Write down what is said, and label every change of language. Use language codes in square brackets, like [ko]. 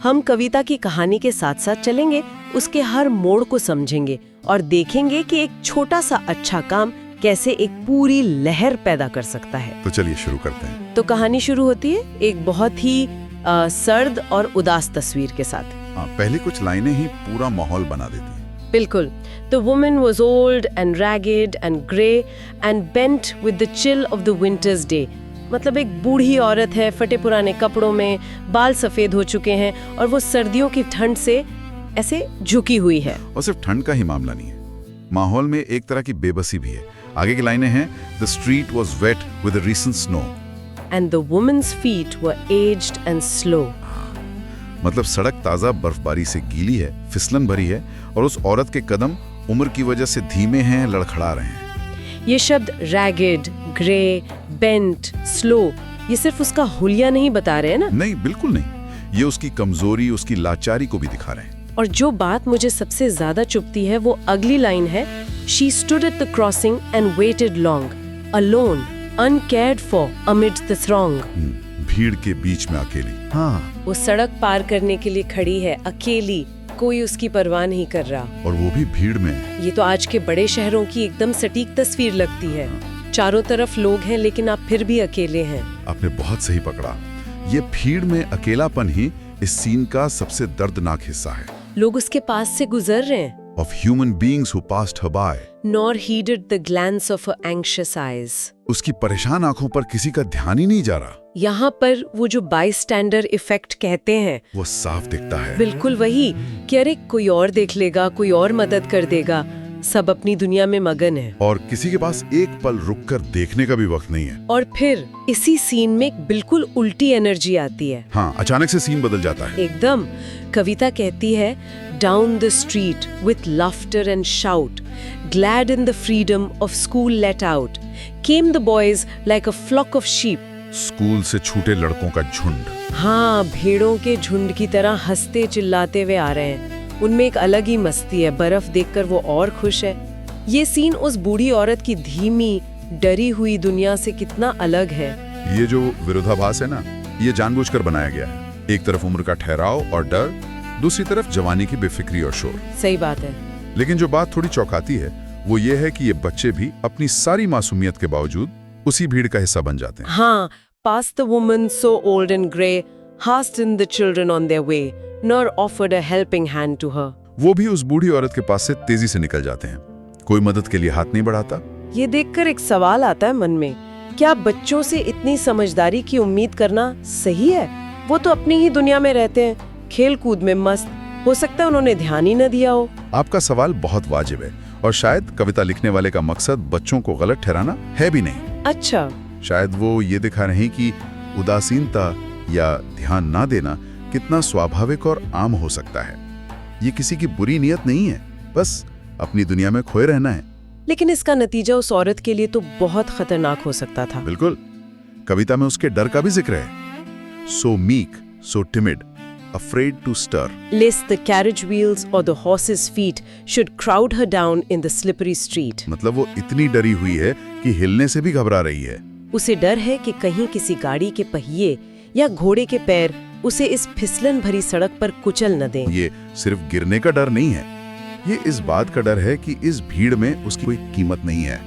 [hi] हम कविता की कहानी के साथ साथ चलेंगे, उसके हर मोड़ को समझेंगे और देखेंगे कि एक छोटा सा अच्छा काम कैसे एक पूरी लहर पैदा कर सकता है। तो चलिए शुरू करते हैं। तो कहानी शुरू होती है एक बहुत ही सर्द और उदास तस्वीर के साथ। पहले कुछ लाइनें ही पूरा माहौल बना देती हैं। बिल्कुल। [en] The woman was old and ragged and grey and bent with the chill of the winter's day। [hi] मतलब एक बूढ़ी औरत है, फटे पुराने कपड़ों में, बाल सफेद हो चुके हैं और वो सर्दियों की ठंड से ऐसे झुकी हुई है। और सिर्फ ठंड का ही मामला नहीं है, माहौल में एक तरह की बेबसी भी है। आगे की लाइनें हैं, [en] The street was wet with the recent snow and the woman's feet were aged and slow। [hi] मतलब सड़क ताज़ा बर्फबारी से गीली है, फिसलन भरी है और उस औरत के कदम उम्र की वजह से धीमे हैं, लड़खड़ा रहे हैं। ये शब्द ragged, grey, bent, slow, ये सिर्फ उसका हुलिया नहीं बता रहे हैं ना? नहीं, बिल्कुल नहीं। ये उसकी कमजोरी, उसकी लाचारी को भी दिखा रहे हैं। और जो बात मुझे सबसे ज्यादा चुभती है वो अगली लाइन है, [en] She stood at the crossing and waited long, alone, uncared for, amid the throng। [hi] भीड़ के बीच में अकेली। हाँ। वो सड़क पार करने के लिए खड़ी है, अकेली, कोई उसकी परवाह नहीं कर रहा। और वो भी भीड़ में। ये तो आज के बड़े शहरों की एकदम सटीक तस्वीर लगती है। चारों तरफ लोग हैं लेकिन आप फिर भी अकेले हैं। आपने बहुत सही पकड़ा। ये भीड़ में अकेलापन ही इस सीन का सबसे दर्दनाक हिस्सा है। लोग उसके पास से गुजर रहे हैं। [en] Of human beings who passed her by, nor heeded the glance of her anxious eyes। [hi] उसकी परेशान आंखों पर किसी का ध्यान ही नहीं जा रहा। यहाँ पर वो जो बाईस्टैंडर इफेक्ट कहते हैं वो साफ दिखता है। बिल्कुल वही, कि अरे कोई और देख लेगा, कोई और मदद कर देगा, सब अपनी दुनिया में मगन है और किसी के पास एक पल रुककर देखने का भी वक्त नहीं है। और फिर इसी सीन में एक बिल्कुल उल्टी एनर्जी आती है। हाँ, अचानक से सीन बदल जाता है एकदम। कविता कहती है, [en] Down the street with laughter and shout, glad in the freedom of school let out, came the boys like a flock of sheep। [hi] School से छूटे लड़कों का झुंड। हाँ, भेड़ों के झुंड की तरह हंसते चिल्लाते हुए आ रहे हैं। उनमें एक अलग ही मस्ती है, बर्फ देखकर वो और खुश है। ये सीन उस बूढ़ी औरत की धीमी, डरी हुई दुनिया से कितना अलग है। ये जो विरोधाभास है ना, ये जानबूझकर बनाया गया है। एक तरफ उम्र का ठहराव और डर, दूसरी तरफ जवानी की बेफिक्री और शोर। सही बात है। लेकिन जो बात थोड़ी चौंकाती है वो ये है कि ये बच्चे भी अपनी सारी मासूमियत के बावजूद उसी भीड़ का हिस्सा बन जाते हैं। [en] हाँ, past the woman so old and grey, hastened the children on their way, nor offered a helping hand to her। [hi] वो भी उस बूढ़ी औरत के पास से तेजी से निकल जाते हैं, कोई मदद के लिए हाथ नहीं बढ़ाता। ये देखकर एक सवाल आता है मन में, क्या बच्चों से इतनी समझदारी की उम्मीद करना सही है? वो तो अपनी ही दुनिया में रहते हैं, खेल कूद में मस्त। हो सकता है उन्होंने ध्यान ही न दिया हो। आपका सवाल बहुत वाजिब है और शायद कविता लिखने वाले का मकसद बच्चों को गलत ठहराना है भी नहीं। अच्छा। शायद वो ये दिखा रहे हैं कि उदासीनता या ध्यान ना देना कितना स्वाभाविक और आम हो सकता है। ये किसी की बुरी नियत नहीं है, बस अपनी दुनिया में खोए रहना है। लेकिन इसका नतीजा उस औरत के लिए तो बहुत खतरनाक हो सकता था। बिल्कुल। कविता में उसके डर का भी जिक्र है। [en] So meek, so timid, afraid to stir, lest the carriage wheels or the horse's feet should crowd her down in the slippery street। [hi] मतलब वो इतनी डरी हुई है कि हिलने से भी घबरा रही है। उसे डर है कि कहीं किसी गाड़ी के पहिए या घोड़े के पैर उसे इस फिसलन भरी सड़क पर कुचल न दें। ये सिर्फ गिरने का डर नहीं है, ये इस बात का डर है कि इस भीड़ में उसकी कोई कीमत नहीं है।